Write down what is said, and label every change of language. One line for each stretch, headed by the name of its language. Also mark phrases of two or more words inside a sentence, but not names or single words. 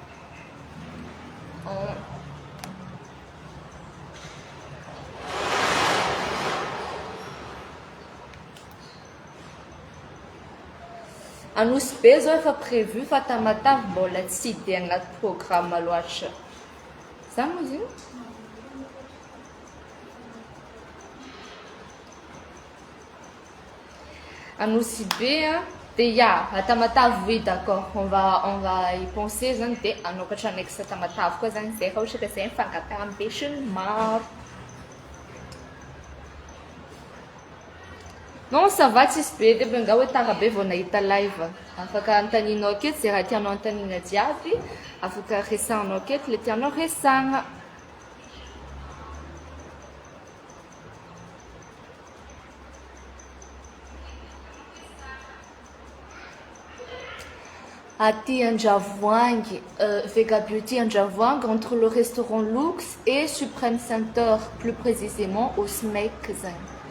Malagasy: anosy be zao efa prévu fa tamatavy mbola tsy dia agnaty programme loatra za moa izy io anosy be dia tamatavy
French: oui d'accord on va y penser
Malagasy: zany dia anokatra annexe tamatavy koa zany zay raha ohatra ka zay mifangatambesiny maro
French: non ça va
Malagasy: tsisy be dia benga hoe tara be vao nahita live afaka antaninao aketo zay raha tianao antanina jiaby afaka resagnanao aketo le tianao resagna
French: aty Andravoangy Vega Beauty Andravoangy entre le restaurant Lux et Supreme Center plus précisément au SMEC zany